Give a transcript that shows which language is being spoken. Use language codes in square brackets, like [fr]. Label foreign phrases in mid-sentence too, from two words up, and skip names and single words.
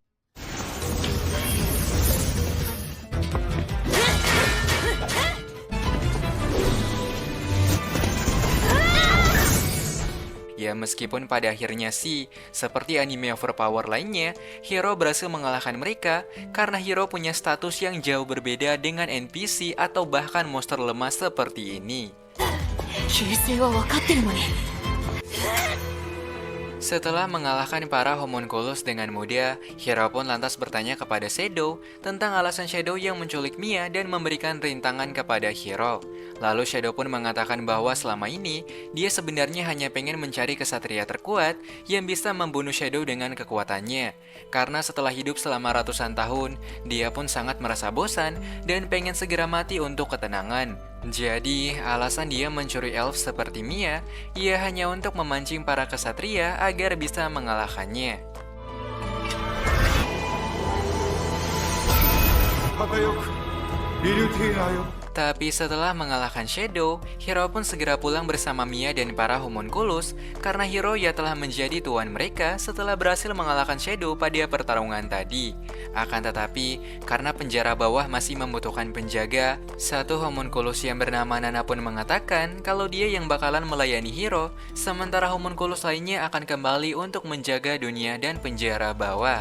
[id] Ya meskipun pada akhirnya sih, seperti anime overpower lainnya, Hiro berhasil mengalahkan mereka karena Hiro punya status yang jauh berbeda dengan NPC atau bahkan monster lemah seperti ini. [ja] 形勢は分かってるのに [id] Setelah mengalahkan para homunculus dengan mudah, Hiro pun lantas bertanya kepada Shadow tentang alasan Shadow yang menculik Mia dan memberikan rintangan kepada Hiro. Lalu Shadow pun mengatakan bahwa selama ini, dia sebenarnya hanya pengen mencari kesatria terkuat yang bisa membunuh Shadow dengan kekuatannya. Karena setelah hidup selama ratusan tahun, dia pun sangat merasa bosan dan pengen segera mati untuk ketenangan. Jadi, alasan dia mencuri elf seperti Mia, ia hanya untuk memancing para kesatria agar bisa mengalahkannya. [ja] 輝くリルティーナよ。 [id] Tapi setelah mengalahkan Shadow, Hiro pun segera pulang bersama Mia dan para homunculus karena Hiro ya telah menjadi tuan mereka setelah berhasil mengalahkan Shadow pada pertarungan tadi. Akan tetapi, karena penjara bawah masih membutuhkan penjaga, satu homunculus yang bernama Nana pun mengatakan kalau dia yang bakalan melayani Hiro, sementara homunculus lainnya akan kembali untuk menjaga dunia dan penjara bawah.